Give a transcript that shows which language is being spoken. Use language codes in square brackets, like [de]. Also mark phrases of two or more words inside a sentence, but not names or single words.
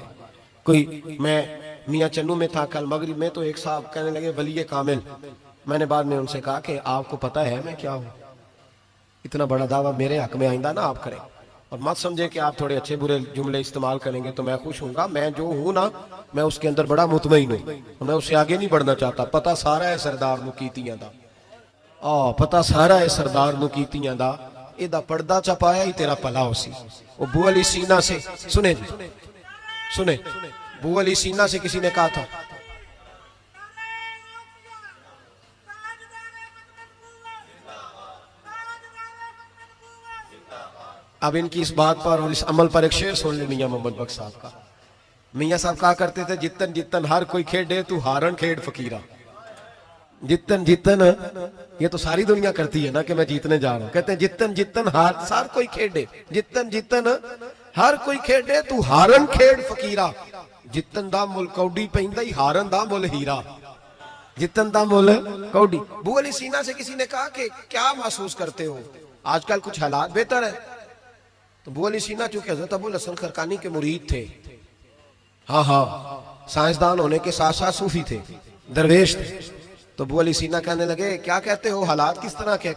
[ur] کوئی، میں میاں چنو میں تھا کل مغرب میں، تو ایک صاحب کہنے لگے ولی کامل، میں نے بعد میں ان سے کہا کہ آپ کو پتہ ہے میں کیا ہوں؟ اتنا بڑا دعویٰ میرے حق میں آئندہ نہ آپ کریں، اور مت سمجھے کہ آپ تھوڑے اچھے برے جملے استعمال کریں گے تو میں خوش ہوں گا۔ میں جو ہوں نا، میں اس کے اندر بڑا مطمئن ہوں، میں اس سے آگے نہیں بڑھنا چاہتا۔ [pa] پتہ سارا ہے سردار نو کیتیاں دا، پتہ سارا ہے سردار نو کیتیاں دا، ایدہ پردہ چپایا ہی تیرا پلا ہو سی۔ [ur] وہ بو علی سینہ سے، سنیں جی سنیں، بو علی سینہ سے کسی نے کہا تھا اب ان کی اس بات پر اور اس عمل پر ایک شعر سن لیں میاں محمد بخش صاحب کا۔ میاں صاحب کہا کرتے تھے [pa] جتن جتن ہر کوئی کھیڑے تو ہارن کھیڑ فقیرہ۔ جتن جتن، [ur] یہ تو ساری دنیا کرتی ہے نا کہ میں جیتنے جا رہا ہوں، کہتے ہیں [pa] جتن جتن ہر کوئی کھیڑے، جتن جتن ہر کوئی کھیڑے تو ہارن کھیڑ فقیرہ۔ جتن دا مل کوڈی پہندہ ہی ہارن دا مل ہیرا، جتن دا مل کوڈی۔ [ur] بو علی سینہ سے کسی نے کہا کہ کیا محسوس کرتے ہو آج کل کچھ حالات بہتر ہے؟ تو بو علی سینہ چونکہ حضرت ابو الحسن خرقانی کے مرید تھے، ہاں سائنسدان ہونے کے ساتھ ساتھ صوفی تھے، درویش تھے. تو ابو علی سینا کہنے لگے کیا کہتے ہو, حالات کس طرح کے؟